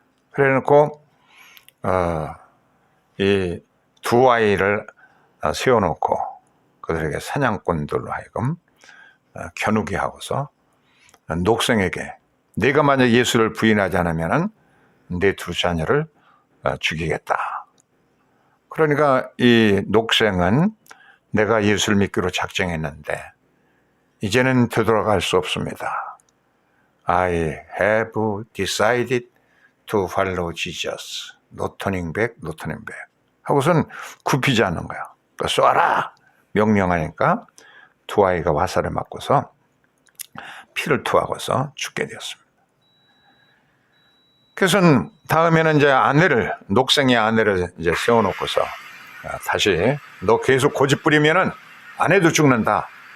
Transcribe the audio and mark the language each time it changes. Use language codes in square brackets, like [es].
[ko] 그래 놓고 이 두 아이를 세워놓고 그들에게 사냥꾼들로 하여금 겨누게 하고서 녹생에게 네가 만약 예수를 부인하지 않으면 네 두 자녀를 죽이겠다. 그러니까 이 녹생은 내가 예수를 믿기로 작정했는데 이제는 되돌아갈 수 없습니다. [en] I have decided to follow Jesus. No turning back, no turning back. [ko] 하고선 굽히지 않는 거야. 그러니까 쏴라! 명령하니까 두 아이가 화살을 맞고서 피를 토하고서 죽게 되었습니다. 그래서 다음에는 이제 녹생의 아내를 이제 세워놓고서 다시 너 계속 고집 부리면은 아내도 죽는다.